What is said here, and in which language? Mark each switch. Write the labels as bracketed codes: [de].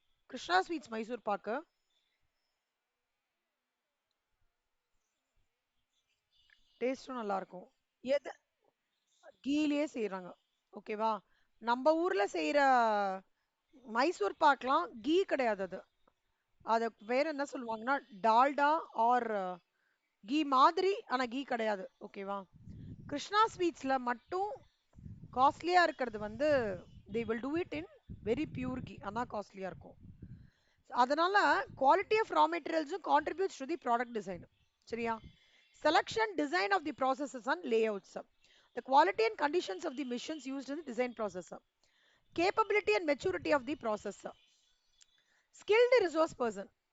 [ta] Krishna sweets Mysore pak டேஸ்டும் நல்லா இருக்கும். எது? கீழே செய்யறாங்க. ஓகேவா? நம்ம ஊர்ல செய்யற மைசூர் பாக்லாம் கீ கிடையாது. அது அத வேற என்ன சொல்லுவாங்கன்னா டால்டா ஆர் கீ மாதிரி, ஆனா கீ கிடையாது. ஓகேவா? கிருஷ்ணா ஸ்வீட்ஸ்ல மட்டும் காஸ்ட்லியா இருக்கிறது வந்து [en] they will do it in very pure ghee. [ta] அதான் காஸ்ட்லியா இருக்கும். அதனால [en] Quality of raw மெட்டீரியல்ஸும் contributes to the product design. [ta] சரியா? [en] Selection design of the processes and layouts. The quality and conditions of the missions used in the design process. Capability and maturity of the process. Skilled resource person.